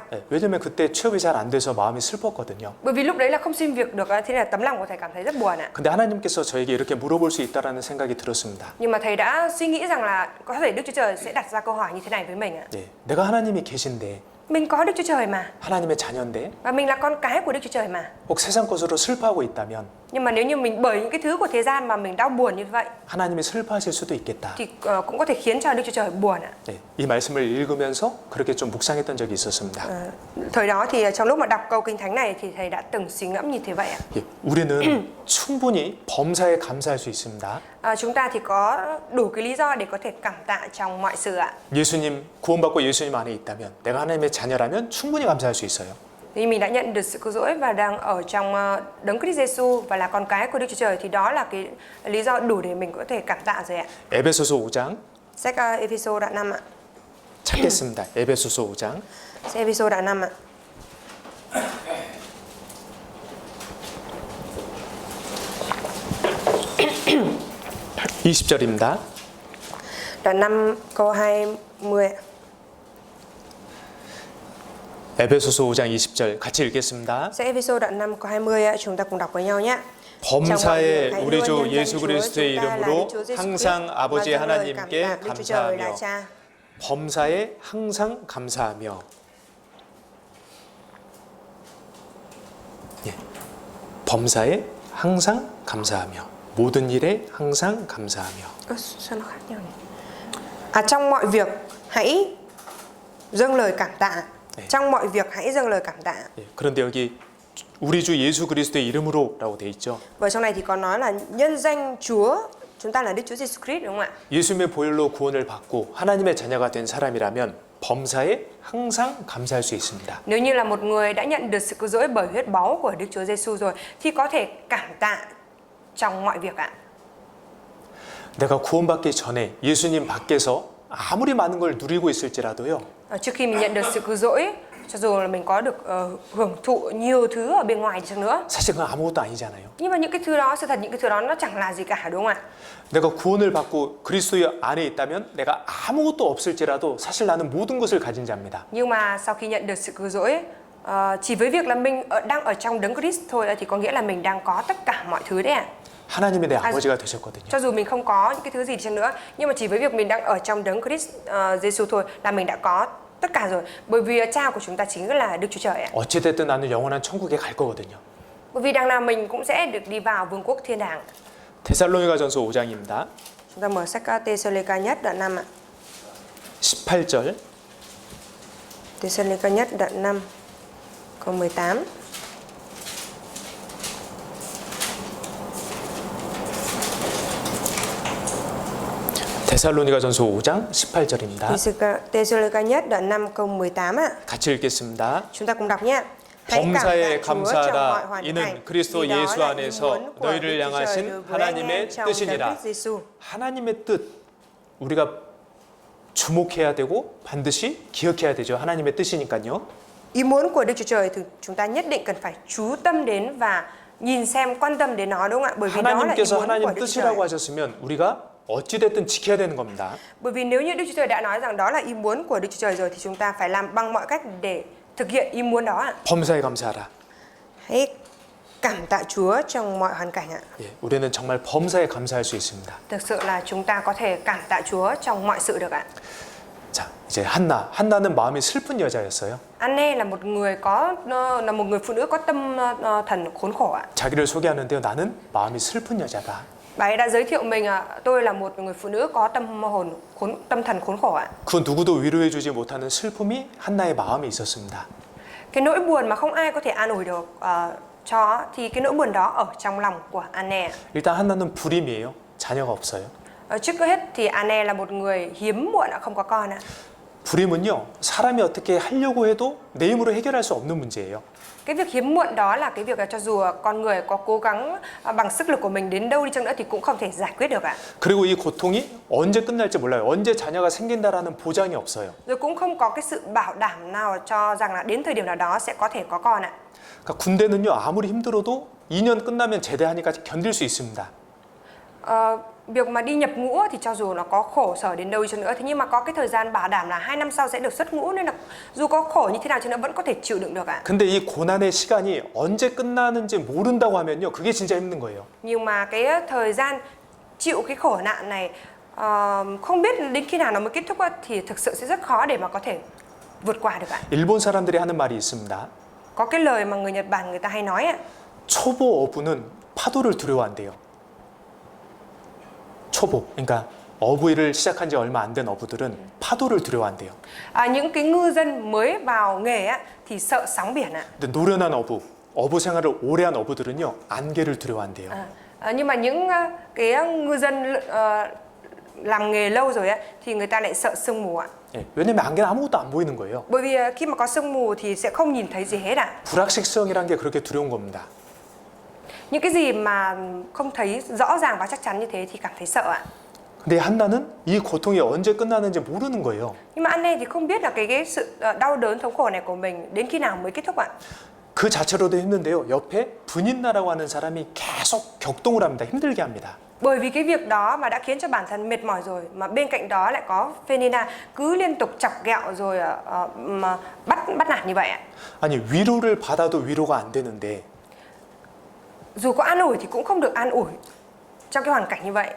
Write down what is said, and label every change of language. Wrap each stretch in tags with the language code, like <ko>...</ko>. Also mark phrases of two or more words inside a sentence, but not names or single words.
<ko>네. 왜냐면 그때 취업이 잘 안 돼서 마음이 슬펐거든요.</ko> <vi>Bởi vì lúc đấy là không xin việc được, thế nên là tấm lòng của thầy cảm thấy rất buồn ạ.</vi> <ko>근데 하나님께서 저에게 이렇게 물어볼 수 있다라는 생각이 들었습니다.</ko> <vi>Nhưng mà thầy đã suy nghĩ rằng là có thể Đức Chúa Trời sẽ đặt ra câu hỏi như thế này với mình ạ.</vi> <ko>네. 내가 하나님이 계신데</ko> <vi>Mình có Đức Chúa Trời mà,</vi> <ko>하나님의 자녀인데</ko> <vi>và mình là con cái của Đức Chúa Trời mà.</vi> <ko>혹 세상 것으로 슬퍼하고 있다면</ko> <vi>Nhưng mà nếu như mình bởi những cái thứ của thế gian mà mình đau buồn như vậy</vi> <ko>하나님이 슬퍼하실 수도 있겠다.</ko> <vi>thì cũng có thể khiến cho Đức Chúa Trời buồn ạ.</vi> <ko>네. 이 말씀을 읽으면서 그렇게 좀 묵상했던 적이 있었습니다.</ko> <vi>Thời đó thì trong lúc mà đọc câu kinh thánh này thì thầy đã từng suy ngẫm như thế vậy ạ.</vi> <ko>예. 우리는 충분히 범사에 감사할 수 있습니다.</ko> <vi>Chúng ta thì có đủ cái lý do để có thể cảm tạ trong mọi sự ạ.</vi> <ko>예수님 구원받고 예수님 안에 있다면 내가 하나님의 자녀라면 충분히 감사할 수 있어요.</ko> <vi>Vì mình đã nhận được sự cứu rỗi và đang ở trong đấng Christ Jesus và là con cái của Đức Chúa Trời thì đó là cái lý do đủ để mình có thể cảm tạ rồi ạ.</vi> <ko>에베소서 5장</ko> <vi>Sách Ephesos đoạn 5 ạ.</vi> <ko>찾겠습니다. 에베소서 5장</ko> <vi>Sách Ephesos đoạn 5 ạ.</vi> <ko>(20절입니다)</ko> <vi>Đoạn 5 câu 20 ạ.</vi> <ko>에베소서 5장 20절 같이 읽겠습니다.</ko> <vi>Sách Ephesos đoạn 5 câu 20 ạ, chúng ta cùng đọc với nhau nhé.</vi> <ko>범사에 우리 주 예수 그리스도의 이름으로 항상 아버지 하나님께 감사하며 범사에 항상 감사하며 예. 범사에 항상 감사하며 모든 일에 항상 감사하며</ko> <vi>Sao nó khác nhau nhỉ? Trong mọi việc hãy dâng lời cảm tạ. trong mọi việc hãy dâng lời cảm tạ.</vi> <ko>예, 그런데 여기 우리 주 예수 그리스도의 이름으로라고 돼 있죠.</ko> <vi>Và trong này thì có nói là nhân danh Chúa, chúng ta là Đức Chúa Giêsu Christ, đúng không ạ?</vi> <ko>예수님의 보혈로 구원을 받고 하나님의 자녀가 된 사람이라면 범사에 항상 감사할 수 있습니다.</ko> <vi>Nếu như là một người đã nhận được sự cứu rỗi bởi huyết báu của Đức Chúa Giêsu rồi thì có thể cảm tạ trong mọi việc ạ.</vi> <ko>내가 구원받기 전에 예수님 밖에서 아무리 많은 걸 누리고 있을지라도요.</ko> <vi>Trước khi mình nhận được sự cứu rỗi, cho dù là mình có được hưởng thụ nhiều thứ ở bên ngoài đi chăng nữa,</vi> <ko>사실 그건 아무것도 아니잖아요.</ko> <vi>nhưng mà những cái thứ đó, sự thật những cái thứ đó nó chẳng là gì cả, đúng không ạ?</vi> <ko>내가 구원을 받고 그리스도 안에 있다면 내가 아무것도 없을지라도 사실 나는 모든 것을 가진 자입니다.</ko> <vi>Nhưng mà sau khi nhận được sự cứu rỗi, chỉ với việc là mình đang ở trong đấng Christ thôi thì có nghĩa là mình đang có tất cả mọi thứ đấy ạ.</vi> <ko>하나님이 내 아버지가 되셨거든요.</ko> <vi>Cho dù mình không có những cái thứ gì đi chăng nữa, nhưng mà chỉ với việc mình đang ở trong đấng Christ Giêsu thôi là mình đã có tất cả rồi. Bởi vì cha của chúng ta chính là Đức Chúa Trời ạ.</vi> <ko>어찌 됐든 나는 영원한 천국에 갈 거거든요.</ko> <vi>Bởi vì đằng nào mình cũng sẽ được đi vào vương quốc thiên đàng.</vi> <ko>데살로니가전서 5장입니다.</ko> <vi>Chúng ta mở sách Tê-sô-lê-ca nhất đoạn 5 ạ.</vi> <ko>18절.</ko> <vi>Tê-sô-lê-ca nhất đoạn 5 câu 18.</vi> <ko>데살로니가전서 5장 18절입니다.</ko> <vi>Tê-sô-lê-ca nhất đoạn 5 câu 18 ạ.</vi> <ko>같이 읽겠습니다.</ko> <vi>Chúng ta cùng đọc nhé. Hãy cảm</vi> <ko>범사에</ko> <vi>tạ Chúa trong mọi</vi> <ko>감사하라.</ko> <vi>hoàn</vi> <ko>이는</ko> <vi>cảnh,</vi> <ko>그리스도</ko> <vi>vì đó</vi> <ko>예수</ko> <vi>là ý</vi> <ko>안에서</ko> <vi>muốn của</vi> <ko>너희를</ko> <vi>Đức Chúa Trời</vi> <ko>향하신</ko> <vi>đối với anh em</vi> <ko>하나님의</ko> <vi>trong Đấng</vi> <ko>뜻이니라.</ko> <vi>Christ Giêsu.</vi> <ko>하나님의 뜻 우리가 주목해야 되고 반드시 기억해야 되죠. 하나님의 뜻이니까요.</ko> <vi>Ý muốn của Đức Chúa Trời thì chúng ta nhất định cần phải chú tâm đến và nhìn xem, quan tâm đến nó, đúng không ạ? Bởi vì đó là ý</vi> <ko>하나님께서</ko> <vi>muốn của</vi> <ko>하나님</ko> <vi>Đức Chúa Trời.</vi> <ko>뜻이라고 하셨으면 우리가 어찌 됐든 지켜야 되는 겁니다.</ko> <vi>Bởi vì nếu như Đức Chúa Trời đã nói rằng đó là ý muốn của Đức Chúa Trời rồi thì chúng ta phải làm bằng mọi cách để thực hiện ý muốn đó ạ.</vi> <ko>범사에 감사하라.</ko> <vi>Hãy cảm tạ Chúa trong mọi hoàn cảnh ạ.</vi> <ko>예, 우리는 정말 범사에 감사할 수 있습니다.</ko> <vi>Thực sự là chúng ta có thể cảm tạ Chúa trong mọi sự được ạ.</vi> <ko>자, 이제 한나는 마음이 슬픈 여자였어요.</ko> <vi>Anne là một người phụ nữ có tâm thần khốn khổ ạ.</vi> <ko>자기를 소개하는데요. 나는 마음이 슬픈 여자다.</ko> <vi>Bà ấy đã giới thiệu mình tôi là một người phụ nữ có tâm thần khốn khổ ạ.</vi> <ko>그 누구도 위로해주지 못하는 슬픔이 한나의 마음에 있었습니다.</ko> <vi>Cái nỗi buồn mà không ai có thể an ủi được cho thì cái nỗi buồn đó ở trong lòng của Anne.</vi> <ko>일단 한나는 불임이에요. 자녀가 없어요.</ko> <vi>Trước hết thì Anne là một người hiếm muộn không có con ạ.</vi> <ko>불임은요. 사람이 어떻게 하려고 해도 내 힘으로 해결할 수 없는 문제예요.</ko> <vi>Cái việc hiếm muộn đó là cái việc là cho dù con người có cố gắng bằng sức lực của mình đến đâu đi chăng nữa thì cũng không thể giải quyết được ạ.</vi> <ko>그리고 이 고통이 언제 끝날지 몰라요. 언제 자녀가 생긴다라는 보장이 없어요.</ko> <vi>Rồi cũng không có cái sự bảo đảm nào cho rằng là đến thời điểm nào đó sẽ có thể có con ạ.</vi> <ko>그러니까 군대는요. 아무리 힘들어도 2년 끝나면 제대하니까 견딜 수 있습니다.</ko> <vi>Việc mà đi nhập ngũ thì cho dù nó có khổ sở đến đâu đi chăng nữa thế nhưng mà có cái thời gian bảo đảm là 2 năm sau sẽ được xuất ngũ nên là dù có khổ như thế nào chăng nữa vẫn có thể chịu đựng được ạ.</vi> <ko>근데 이 고난의 시간이 언제 끝나는지 모른다고 하면요. 그게 진짜 힘든 거예요.</ko> <vi>Nhưng mà cái thời gian chịu cái khổ nạn này không biết đến khi nào nó mới kết thúc thì thực sự sẽ rất khó để mà có thể vượt qua được ạ.</vi> <ko>일본 사람들이 하는 말이 있습니다.</ko> <vi>Có cái lời mà người Nhật Bản người ta hay nói ạ.</vi> <ko>초보 어부는 파도를 두려워한대요. 초보, 그러니까 어부일을 시작한 지 얼마 안 된 어부들은 파도를 두려워한대요.</ko> <vi>Những cái ngư dân mới vào nghề thì sợ sóng biển ạ.</vi> <ko>근데 노련한 어부 생활을 오래 한 어부들은요, 안개를 두려워한대요.</ko> <vi>Nhưng mà những cái ngư dân làm nghề lâu rồi thì người ta lại sợ sương mù ạ.</vi> <ko>예, 왜냐면 안개는 아무것도 안 보이는 거예요.</ko> <vi>Bởi vì khi mà có sương mù thì sẽ không nhìn thấy gì hết ạ.</vi> <ko>불확실성이란 게 그렇게 두려운 겁니다.</ko> <vi>Những cái gì mà không thấy rõ ràng và chắc chắn như thế thì cảm thấy sợ ạ.</vi> <ko>근데 한나는 이 고통이 언제 끝나는지 모르는 거예요.</ko> <vi>Nhưng mà Anne thì không biết là cái sự đau đớn thống khổ này của mình đến khi nào mới kết thúc ạ.</vi> <ko>그 자체로도 힘든데요. 옆에 분인나라고 하는 사람이 계속 격동을 합니다. 힘들게 합니다.</ko> <vi>Bởi vì cái việc đó mà đã khiến cho bản thân mệt mỏi rồi mà bên cạnh đó lại có Phenina cứ liên tục chọc ghẹo rồi mà bắt nạt như vậy ạ.</vi> <ko>아니 위로를 받아도 위로가 안 되는데</ko> <vi>Dù có an ủi thì cũng không được an ủi trong cái hoàn cảnh như vậy.</vi>